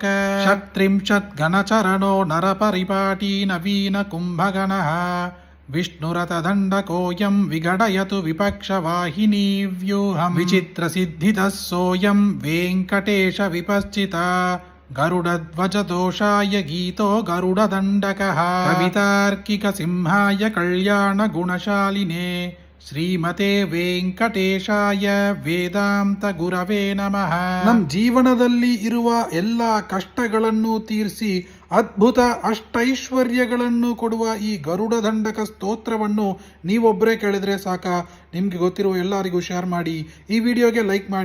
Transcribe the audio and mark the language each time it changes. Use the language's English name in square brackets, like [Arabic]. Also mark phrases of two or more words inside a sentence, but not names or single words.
[Sanskrit] ಷಟ್ತ್ರಿಂಶತ್ ಗಣಚರಣೋ ನರಪರಿಪಾಟಿ ನವೀನ ಕುಂಭಗಣಃ ವಿಷ್ಣುರಥದಂಡಕೋಯಂ ವಿಗಡಯತು ವಿಪಕ್ಷವಾಹಿನೀ ವ್ಯೂಹಂ ವಿಚಿತ್ರಸಿದ್ಧಿತಃ ಸೋಯಂ ವೆಂಕಟೇಶ ವಿಪಶ್ಚಿತಾ ಗರುಡಧ್ವಜದೋಷಾಯ ಗೀತೋ ಗರುಡದಂಡಕಃ ಕವಿತಾರ್ಕಿಕ ಸಿಂಹಾಯ ಕಲ್ಯಾಣ ಗುಣಶಾಲಿನೇ ಶ್ರೀಮತೆ ವೆಂಕಟೇಶಾಯ ವೇದಾಂತ ಗುರವೇ ನಮಃ. [Kannada] ನಮ್ಮ ಜೀವನದಲ್ಲಿ ಇರುವ ಎಲ್ಲ ಕಷ್ಟಗಳನ್ನು ತೀರಿಸಿ ಅದ್ಭುತ ಅಷ್ಟೈಶ್ವರ್ಯಗಳನ್ನು ಕೊಡುವ ಈ ಗರುಡ ದಂಡಕ ಸ್ತೋತ್ರವನ್ನು ನೀವೊಬ್ಬರೇ ಕೇಳಿದ್ರೆ ಸಾಕ. ನಿಮ್ಗೆ ಗೊತ್ತಿರುವ ಎಲ್ಲರಿಗೂ ಶೇರ್ ಮಾಡಿ, ಈ ವಿಡಿಯೋಗೆ ಲೈಕ್ ಮಾಡಿ.